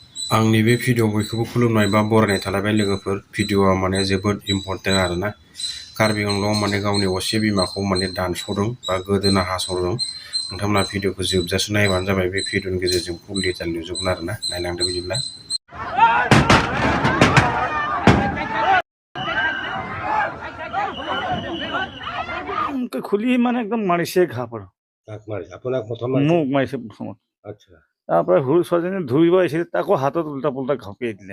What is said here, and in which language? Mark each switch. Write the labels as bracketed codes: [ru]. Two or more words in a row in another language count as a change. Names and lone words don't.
[brx] आंनि बे भिडिअ बयखौबो खुलुमनाय बा बरायनाय थालायबाय लोगोफोर। भिडिअआ माने जोबोद इम्परटेन्ट आरोना। कार्बि आंलं माने गावनि असे बिमाखौ माने दानस'दों बा गोदोना हास'दों। नोंथांमोना भिडिअखौ जोबजासे नायबानो जाबाय। बे भिडिअनि गेजेरजों फुल डिटेल नुजोबगोन आरोना। नायलांदो बिदिब्ला। [as] খুলি মানে একদম মাৰিছে ঘাঁ পৰা মোক মাৰিছে প্ৰথমত। তাৰপৰা সৰু ছোৱালীজনী ধৰিব আহিছিল, তাকো হাতত উল্টা পুল্টা ঘপিয়াই দিলে।